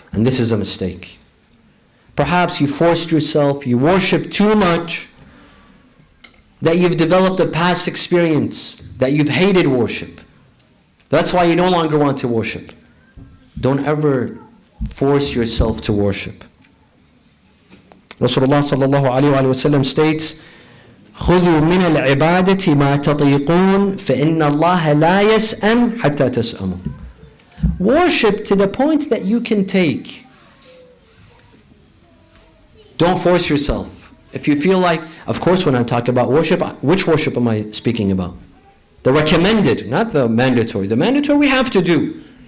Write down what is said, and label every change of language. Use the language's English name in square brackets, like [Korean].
[English] And this is a mistake. Perhaps you forced yourself, you worship too much, that you've developed a past experience, that you've hated worship. That's why you no longer want to worship. Don't ever force yourself to worship. [Arabic] Rasulullah sallallahu alayhi wa sallam states, خُذُوا مِنَ الْعِبَادَةِ مَا تَطِيقُونَ فَإِنَّ اللَّهَ لَا يَسْأَمْ حَتَّى تَسْأَمُوا. [English] Worship to the point that you can take. Don't force yourself. If you feel like, of course when I'm talking about worship, which worship am I speaking about? The recommended, not the mandatory. The mandatory we have to do.